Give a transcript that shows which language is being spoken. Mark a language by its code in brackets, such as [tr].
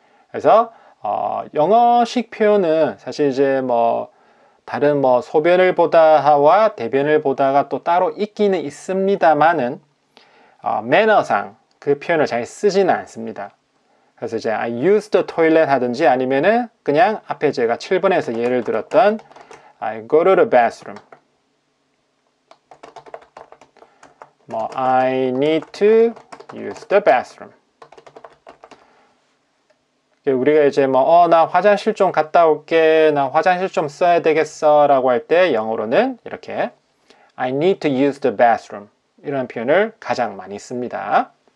[ko] 그래서 영어식 표현은 사실 이제 뭐 다른 뭐 소변을 보다와 대변을 보다가 또 따로 있기는 있습니다만은 매너상 그 표현을 잘 쓰지는 않습니다. 그래서 이제 [en] I use the toilet [ko] 하든지 아니면은 그냥 앞에 제가 7번에서 예를 들었던 [en] I go to the bathroom. [ko] 뭐 [en] I need to use the bathroom. [ko] 우리가 이제 뭐 나 화장실 좀 갔다 올게, 나 화장실 좀 써야 되겠어 라고 할 때 영어로는 이렇게 [en] I need to use the bathroom [ko] 이런 표현을 가장 많이 씁니다.